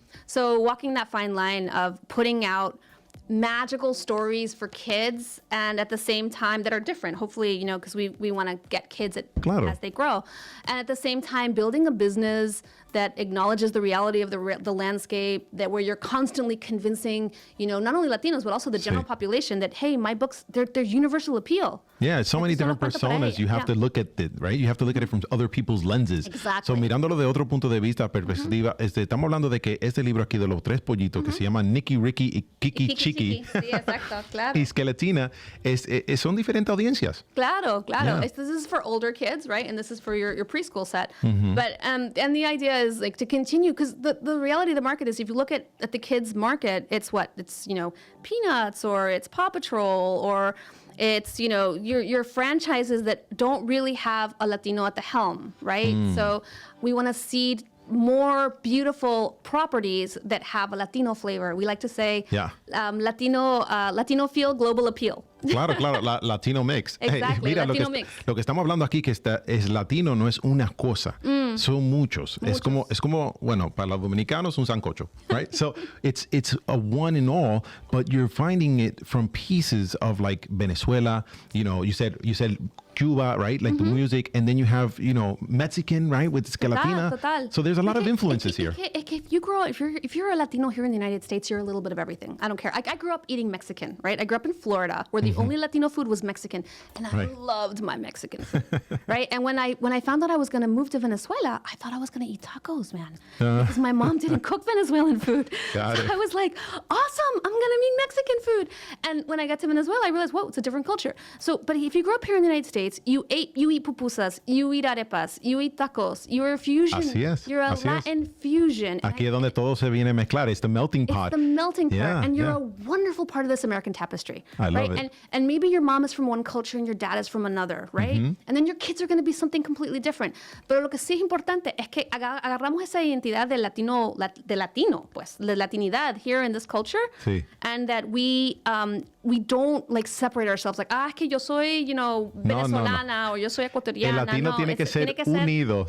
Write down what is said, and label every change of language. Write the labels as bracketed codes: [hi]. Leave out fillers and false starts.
[en] So walking that fine line of putting out magical stories for kids and at the same time that are different, hopefully, because we want to get kids as they grow, and at the same time building a business that acknowledges the reality of the landscape, that where you're constantly convincing, not only Latinos, but also the general population that, hey, my books, they're universal appeal. Yeah, it's so many different personas. You have to look at it, right? You have to look at it from other people's lenses. Exactly. [es] So, mirándolo de otro punto de vista, perspectiva, estamos hablando de que este libro aquí de los tres pollitos, que se llama Nicky, Ricky y Kiki Chiqui, sí, exacto, claro. y Skeletina, son diferentes audiencias. Claro. [en] Yeah. This is for older kids, right? And this is for your preschool set. But, and the idea is like to continue, because the reality of the market is, if you look at the kids market, it's Peanuts, or it's Paw Patrol, or it's, your franchises that don't really have a Latino at the helm, right? So we want to seed more beautiful properties that have a Latino flavor. We like to say Latino feel, global appeal. Claro, Latino mix. Exactly, [es] Mira, [en] Latino mix. [es] Lo que estamos hablando aquí, que es latino, no es una cosa, son muchos. Es como, bueno, para los dominicanos, un sancocho, right? [en] So it's a one in all, but you're finding it from pieces of like Venezuela, you said Cuba, right? Like the music, and then you have, Mexican, right? With Skeletina. Total. So there's a lot of influences here. If you grow up, if you're a Latino here in the United States, you're a little bit of everything. I don't care. I grew up eating Mexican, right? I grew up in Florida, where the only Latino food was Mexican, and I loved my Mexican food, right? And when I found out I was going to move to Venezuela, I thought I was going to eat tacos, man, because my mom didn't cook Venezuelan food. Got it. I was like, awesome, I'm going to eat Mexican food. And when I got to Venezuela, I realized, whoa, it's a different culture. So, but if you grew up here in the United States, States, you eat pupusas, you eat arepas, you eat tacos. You're a fusion. [es] Así es. [en] You're a [es] Así es. [en] Latin fusion. [es] Aquí es donde todo se viene a mezclar. [en] It's the melting pot. It's the melting pot. Yeah, and you're yeah. a wonderful part of this American tapestry. I love right? it. And maybe your mom is from one culture and your dad is from another, right? Mm-hmm. And then your kids are going to be something completely different. [es] Pero lo que sí es importante es que agarramos esa identidad de latino, pues, de latinidad here in this culture. Sí. And that we don't like separate ourselves like, es que yo soy, venezolana o yo soy ecuatoriana. El latino tiene que ser unido.